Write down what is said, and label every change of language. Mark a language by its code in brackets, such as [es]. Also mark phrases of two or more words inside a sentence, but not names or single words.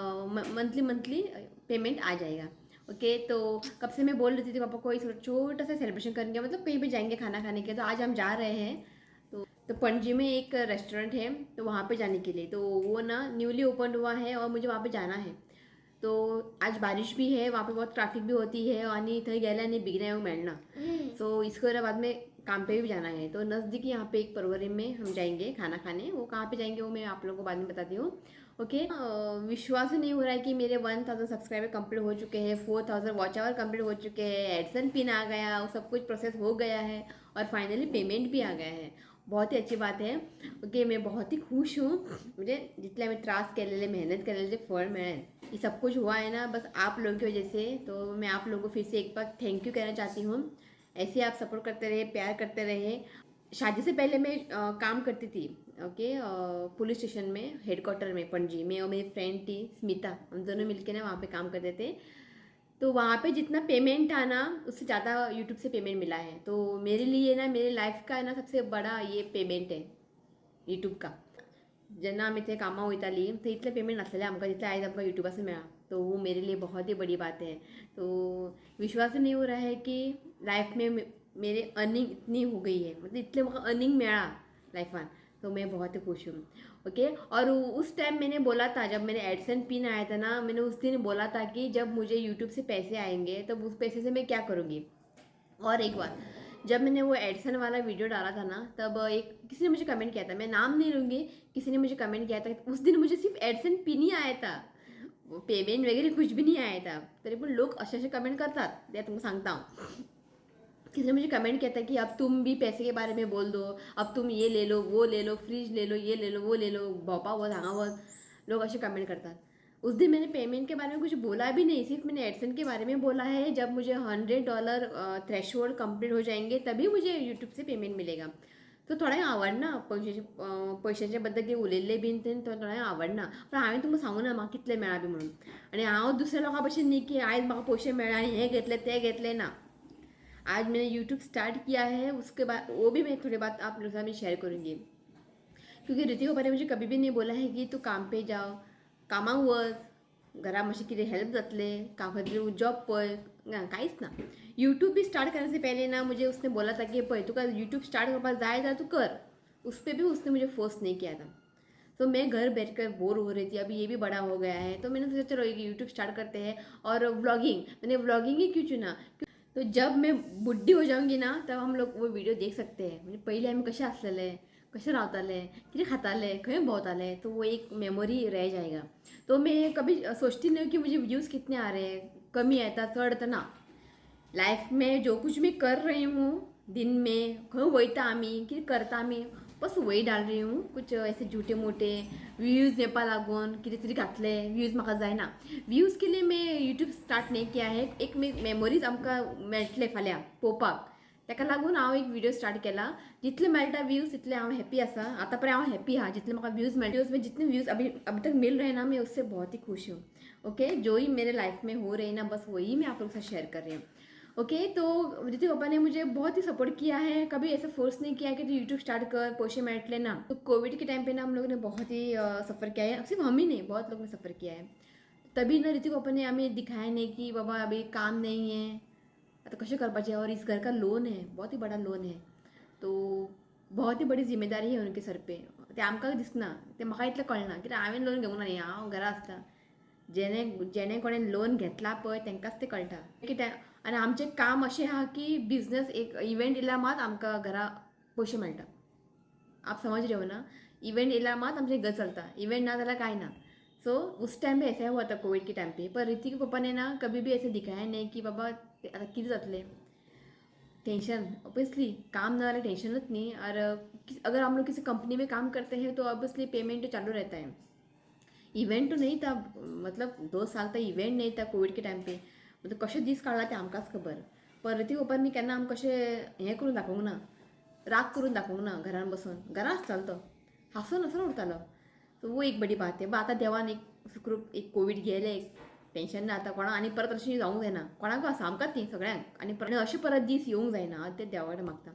[hi] मंथली पेमेंट आ जाएगा ओके तो कब से मैं बोल रही थी पापा को छोटा सा सेलिब्रेशन करेंगे मतलब कहीं भी जाएंगे खाना खाने के तो आज हम जा रहे हैं तो पणजी में एक रेस्टोरेंट है तो वहाँ पे जाने के लिए तो वो ना न्यूली ओपन हुआ है और मुझे वहाँ पे जाना है तो आज बारिश भी है वहाँ पे बहुत ट्रैफिक भी होती है [kok] आणि थंय गेल्याने बिगने मिळणार [hi] सो इसको बाद में काम पे भी जाना है तो नज़दीक यहाँ पे एक परवरी में हम जाएंगे खाना खाने वो कहाँ पे जाएंगे वो मैं आप लोगों को बाद में बताती हूँ ओके विश्वास ही नहीं हो रहा है कि मेरे 1000 सब्सक्राइबर कंप्लीट हो चुके हैं 4000 वॉच आवर कंप्लीट हो चुके हैं एडसन पिन आ गया वो सब कुछ प्रोसेस हो गया है और फाइनली पेमेंट भी आ गया है बहुत ही अच्छी बात है ओके मैं बहुत ही खुश हूँ मुझे जितने मैं [mr] त्रास केलेले मेहनत केलेले फळ मिळेल [hi] ये सब कुछ हुआ है ना बस आप लोगों की वजह से तो मैं आप लोगों को फिर से एक बार थैंक यू कहना चाहती हूँ ऐसे आप सपोर्ट करते रहे प्यार करते रहे शादी से पहले मैं काम करती थी ओके पुलिस स्टेशन में हेडक्वार्टर में पणजी में और मेरी फ्रेंड थी स्मिता हम दोनों मिलके ना वहाँ पे काम करते थे तो वहाँ पे जितना पेमेंट था ना उससे ज़्यादा यूट्यूब से पेमेंट मिला है तो मेरे लिए ना मेरे लाइफ का ना सबसे बड़ा ये पेमेंट है यूट्यूब का [kok] जेन्ना आम्ही ते कामां वयताली थंय इतलें पेमेंट नासलेलें आमकां जितलें आयज आमकां यूट्यूबासून मेळ्ळा [hi] तो वो मेरे लिए बहुत ही बड़ी बात है तो विश्वास नहीं हो रहा है कि लाइफ में मेरे अर्निंग इतनी हो गई है मतलब इतने [kok] म्हाका अर्निंग मिला लाइफान [hi] तो मैं बहुत ही खुश हूँ ओके और उस टाइम मैंने बोला था जब मैंने एडसन पिन आया था ना मैंने उस दिन बोला था कि जब मुझे यूट्यूब से पैसे आएंगे तब उस पैसे से मैं क्या करूँगी और एक बात जब मैंने वो एडसन वाला वीडियो डाला था ना तब एक किसी ने मुझे कमेंट किया था मैं नाम नहीं लूँगी किसी ने मुझे कमेंट किया था उस दिन मुझे सिर्फ एडसन पिन ही आया था पेमेंट वगैरह कुछ भी नहीं आया था [mr] तरी पण लोग असे कमेंट करतात ते [hi] तुमको सांगता हूँ किसी ने मुझे कमेंट किया था कि अब तुम भी पैसे के बारे में बोल दो अब तुम ये ले लो वो ले लो फ्रिज ले लो ये ले लो वो ले लो भोपा वो धागा वो लोग ऐसे कमेंट करतात उस दिन मैंने पेमेंट के बारे में कुछ बोला भी नहीं सिर्फ मैंने एडसन के बारे में बोला है जब मुझे $100 थ्रेशोल्ड कंप्लीट हो जाएंगे तभी मुझे यूट्यूब से पेमेंट मिलेगा तो [kok] थोडा आवडना पैशाच्या बद्दल ते उलयल्ले बीन ते थोडा आवडना पण हांवें तुमकां सांगू ना म्हाका कितले मेळ्ळा बी म्हणून आनी हांव दुसऱ्या लोकां भशेन न्ही की आयज म्हाका पयशे मेळ्ळे आनी हे घेतले ते घेतले ना [hi] आज मैंने यूट्यूब स्टार्ट किया है उसके बाद वो भी मैं थोड़ी बात आप लोगों के साथ में शेयर करूँगी क्योंकि ऋतिक को मुझे कभी भी नहीं बोला है कि तू काम पे जाओ [kok] कामाक वच घरा मातशें कितें हेल्प जातले काम खातीर जॉब पळय कांयच ना [hi] यूट्यूब भी स्टार्ट करने से पहले ना मुझे उसने बोला था कि [kok] पळय तुका यूट्यूब स्टार्ट करपाक जाय जाल्यार तू [hi] कर उस पर भी उसने मुझे फोर्स नहीं किया था तो मैं घर बैठकर बोर हो रही थी अभी ये भी बड़ा हो गया है तो मैंने सोचा चलो यूट्यूब स्टार्ट करते हैं और व्लॉगिंग मैंने व्लॉगिंग ही क्यों चुना तो जब मैं बुढ़ी हो जाऊंगी ना तब हम लोग वो वीडियो देख सकते हैं [kok] म्हणजे पहिले आम्ही कसे असलेले कसे रावताले किती खाताले खंय भोंवताले [hi] तो वो एक मेमोरी रह जाएगा तो मैं कभी सोचती नहीं कि मुझे व्यूज़ कितने आ रहे हैं [kok] कमी आता चढ़ता ना [hi] लाइफ में जो कुछ मैं कर रही हूँ दिन में [kok] खंय वयता आमी कितें करता आमी [hi] बस वही डाल रही हूँ कुछ ऐसे झूठे मोटे व्यूज़ [kok] नेपा लागून कितें तरी घातले व्यूज़ म्हाका जायना [hi] व्यूज़ के लिए मैं यूट्यूब स्टार्ट नहीं किया है एक मेमोरीज [kok] आमकां मेळटले फाल्यां पळोवपाक ताका लागून हांव एक व्हिडिओ स्टार्ट केला जितले मेळटा व्यूज़ तितले हांव हॅप्पी आसा आतां पर्यंत हांव हॅप्पी आहा जितले म्हाका व्यूज़ मेळटा [hi] व्यूज़ में जितने व्यूज़ अभी तक मिल रहे हैं ना मैं उससे बहुत ही खुश हूँ ओके जो ही मेरे लाइफ में हो रही है ना बस वही मैं आप लोगों के साथ शेयर कर रही हूँ ओके तो ऋतिक पापा ने मुझे बहुत ही सपोर्ट किया है कभी ऐसा फोर्स नहीं किया कि तू यूट्यूब स्टार्ट कर [kok] पैसे मेळटले ना [hi] तो कोविड के टाइम पे ना हम लोगों ने बहुत ही सफ़र किया है सिर्फ हम ही नहीं बहुत लोगों ने सफ़र किया है तभी ना ऋतिक पप्पाने आम्ही दिखाया नहीं की बाबा अभी [mr] काम नाही आहे, आता कसे करपाचे, [hi] और इस घर का लोन है, बहुत ही बड़ा लोन है, तो बहुत ही बड़ी जिम्मेदारी है उनके सर पे. [kok] ते आमकां दिसना, ते म्हाका इतलें कळना कित्याक हांवें लोन घेवंक ना न्ही, हांव घरा आसता. जेणे कोणें लोन घेतला पळय तेंकांच तें कळटा कित्याक. आनी आमचें काम अशें आहा की बिजनस एक इवेंट येयल्या मात आमकां घरा पयशे मेळटा. [hi] आप समझ रहे हो ना, [kok] इवेंट येयल्या मात आमचें घर चलता, इवेंट ना जाल्यार कांय ना. [hi] सो उस टाइम पे ऐसा हुआ था कोविड के टाइम पे, पर ऋतिक पापा ने ना कभी भी ऐसे दिखाया नहीं कि बाबा [kok] आता कितें जातलें. [hi] टेंशन ऑब्वियसली काम ना वाला टेंशनच नहीं. और अगर हम लोग किसी कंपनी में काम करते हैं तो ऑब्वियसली पेमेंट तो चालू रहता है. इवेंट तो नहीं था, मतलब 2 साल तक इवेंट नहीं था कोविड के टाइम पे. [kok] मतलब कसे दीस काढला ते आमकांच खबर. पण ऋतिक पप्पांनी केन्ना आमकां कशें हें करून दाखोवंक ना, राग करून दाखोवंक ना. घरान बसून घरा आसतालो तो, हांसून हांसून उरतालो. [hi] तो वो एक बड़ी बात है. [kok] आतां देवान एक सुखरूप एक कोविड गेले, टेंशन ना. आतां कोणाक आनी परत अशें जावंक जायना, कोणाक आसा आमकांच न्ही सगळ्यांक. आनी अशें परत दीस येवंक जायना, ते देवा कडेन मागता.